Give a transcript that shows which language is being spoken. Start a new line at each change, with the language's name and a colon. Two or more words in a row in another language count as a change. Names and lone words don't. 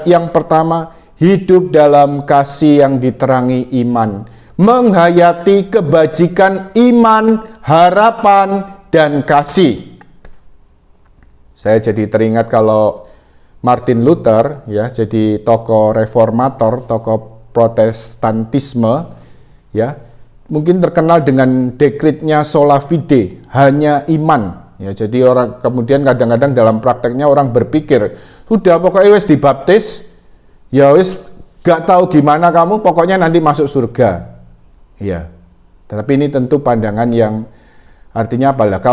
Indonesian: Yang pertama, hidup dalam kasih yang diterangi iman, menghayati kebajikan iman, harapan, dan kasih. Saya jadi teringat kalau Martin Luther, ya, jadi tokoh reformator, tokoh protestantisme, ya, mungkin terkenal dengan dekretnya
Latin: sola fide,
Indonesian: hanya iman. Ya, jadi orang kemudian kadang-kadang dalam prakteknya orang berpikir, sudah pokoknya wis dibaptis,
Javanese: ya wis
Indonesian: gak tahu gimana kamu, pokoknya nanti masuk surga. Ya, tetapi ini tentu pandangan yang artinya apa lah?